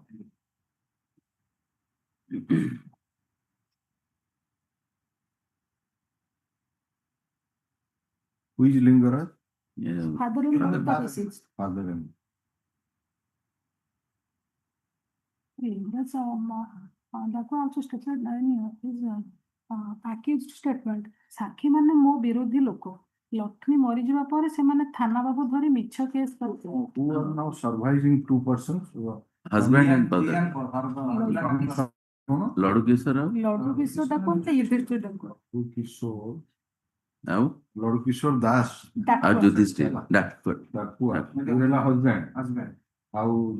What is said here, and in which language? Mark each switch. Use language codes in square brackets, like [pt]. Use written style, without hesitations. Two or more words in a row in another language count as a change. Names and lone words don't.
[en] Who is Lingara? Yeah. Father-in-law of the deceased. Father in That's that one also stated in his accused statement. [or] ସାକ୍ଷୀ ମାନେ ମୋ ବିରୋଧୀ ଲୋକ ଲକ୍ଷ୍ମୀ ମରିଯିବା ପରେ ସେମାନେ ଥାନା ବାବୁ ଧରି ମିଛ କେସ୍ କରିଥିଲେ। [en] Who are now surviving 2 persons? Husband and brother. Lord Kishore. [or] ଲଡୁ କିଶୋର ଡାକୁ ଯୁଧିଷ୍ଠିର ଡାକୁ [en] Kishore. Now, Lord Kishore Das. Yudhishthir. That good. Dakua. Husband. husband. How you